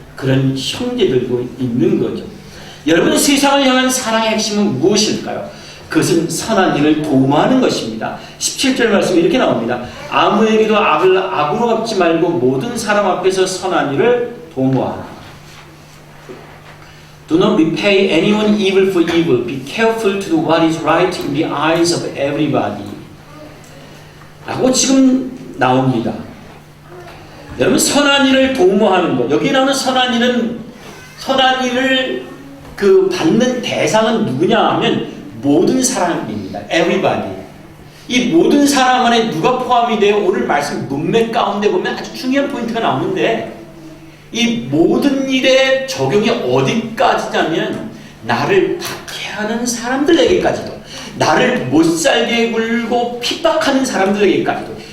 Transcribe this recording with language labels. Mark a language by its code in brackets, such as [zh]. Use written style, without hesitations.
[ko] 그런 형제들도 있는 거죠. 여러분, 세상을 향한 사랑의 핵심은 무엇일까요? 그것은 선한 일을 도모하는 것입니다. 17절 말씀이 이렇게 나옵니다. 아무에게도 악으로 갚지 말고 모든 사람 앞에서 선한 일을 도모하라. [en] Do not repay anyone evil for evil. Be careful to do what is right in the eyes of everybody. [ko] 라고 지금 나옵니다. 여러분, 선한 일을 도모하는 것. 여기 나오는 선한 일을 받는 대상은 누구냐 하면 모든 사람입니다. [en] Everybody. [ko] 이 모든 사람 안에 누가 포함이 돼요? 오늘 말씀 문맥 가운데 보면 아주 중요한 포인트가 나오는데, 이 모든 일의 적용이 어디까지냐면 나를 박해하는 사람들에게까지도, 나를 못살게 굴고 핍박하는 사람들에게까지도.